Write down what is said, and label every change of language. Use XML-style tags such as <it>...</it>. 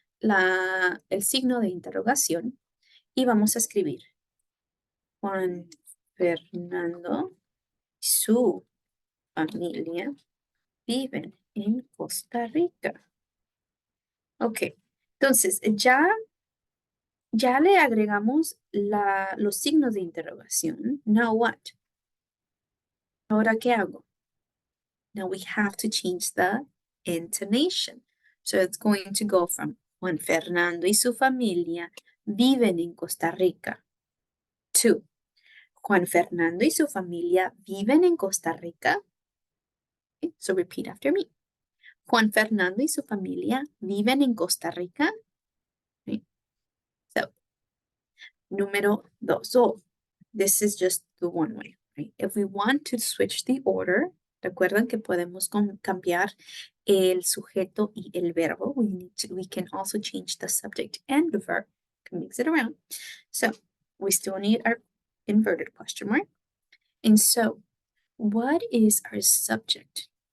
<es>el signo de interrogación y vamos a escribir Juan Fernando y su familia viven en Costa Rica. Ok, entonces ya le agregamos los signos de interrogación.</es> <en>Now what?</en> <es>Ahora, ¿qué hago?</es> <en>Now we have to change the intonation. So it's going to go from</en> <es>Juan Fernando y su familia viven en Costa Rica</es> <en>to Juan Fernando y su familia viven en Costa Rica. Okay, so repeat after me.</en> <es>Juan Fernando y su familia viven en Costa Rica.</es> <en>Okay. So,</en> <es>número dos.</es> <en>So, this is just the one way, right? If we want to switch the order,</en> <es>recuerden que podemos cambiar el sujeto y el verbo.</es> <en>We can also change the subject and the verb. Can mix it around. So, we still need our inverted question mark. And so, what is our subject?</en>